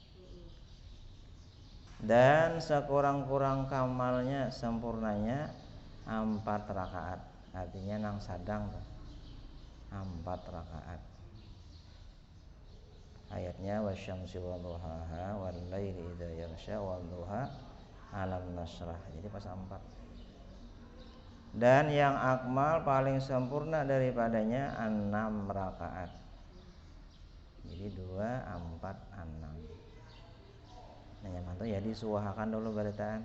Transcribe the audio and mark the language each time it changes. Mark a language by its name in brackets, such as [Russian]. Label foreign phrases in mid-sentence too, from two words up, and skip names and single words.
[Indonesian] Dan sekurang-kurang kamalnya, sempurnanya 4 rakaat. [Banjar] Artinya nang sadang 4 rakaat. [Arabic] Ayatnya والشمس وضحاها والليل إذا يغشى والضحى ألم نشرح. [Indonesian] Jadi pas 4. Dan yang akmal paling sempurna daripadanya 6 rakaat. Jadi 2, 4, 6. [Banjar] Nah, yang itu ya disuahakan dulu baritaan.